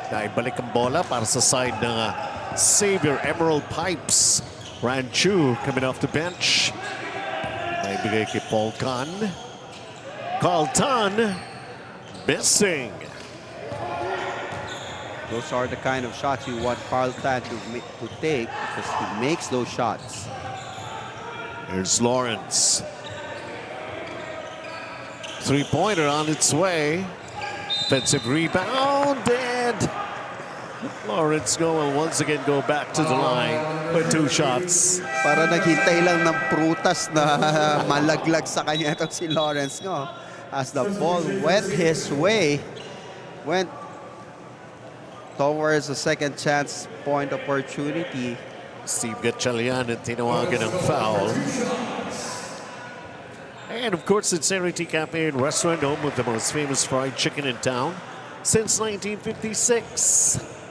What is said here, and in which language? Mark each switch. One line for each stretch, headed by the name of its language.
Filipino: Naibalik ang bola para sa side ng Xavier Emerald Pipes.
English: Ranchu coming off the bench.
Filipino: Naibigay kay Paul Khan.
English: Carlton missing. Those are the kind of shots you want Carlton to take because he makes those shots. Here's Lawrence. Three-pointer on its way. Offensive rebound, and Lawrence will once again go back to the line with 2 shots.
Filipino: Para naghintay lang ng prutas na malaglag sa kanya itong si Lawrence, no?
English: As the ball went his way, went towards a second chance point opportunity.
Filipino: Steve Gatchalian at tinawagan ng foul.
English: And of course, it's Charity Cafe and Restaurant, home of the most famous fried chicken in town since 1956.